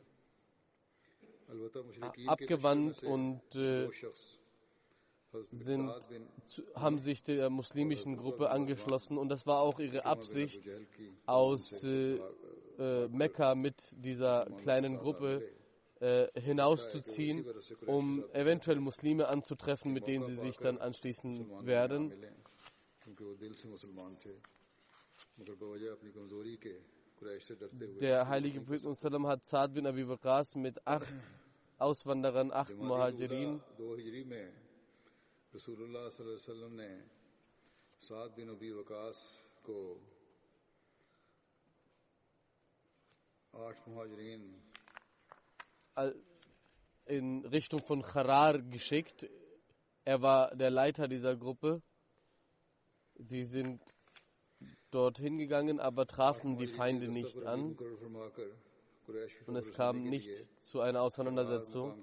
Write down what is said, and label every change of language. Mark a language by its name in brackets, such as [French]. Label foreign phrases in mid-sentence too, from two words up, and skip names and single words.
[German] abgewandt und haben sich der muslimischen Gruppe angeschlossen, und das war auch ihre Absicht, aus Mekka mit dieser kleinen Gruppe hinauszuziehen, um eventuell Muslime anzutreffen, mit denen sie sich dann anschließen werden. Der heilige Prophet hat Sa'd bin Abi Waqqas mit 8 Auswanderern, 8 Muhajirin, [Arabic] رسول الله صلى الله عليه وسلم [Urdu] نے سعد بن ابی وقاص کو 8 مہاجرین [German] in Richtung von Kharar geschickt. Er war der Leiter dieser Gruppe. Sie sind dorthin gegangen, aber trafen die Feinde nicht an. Und es kam nicht zu einer Auseinandersetzung.